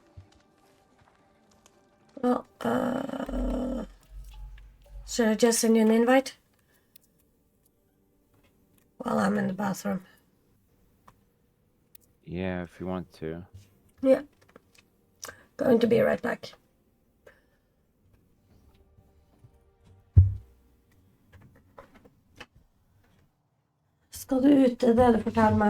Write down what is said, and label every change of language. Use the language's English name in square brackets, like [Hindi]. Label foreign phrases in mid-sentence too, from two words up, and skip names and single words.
[English] Well, should I just send you an invite? While I'm in the bathroom. Yeah, if you want to. Yeah. Going to be right back. [Norwegian] Skal du ut, det er det du forteller meg?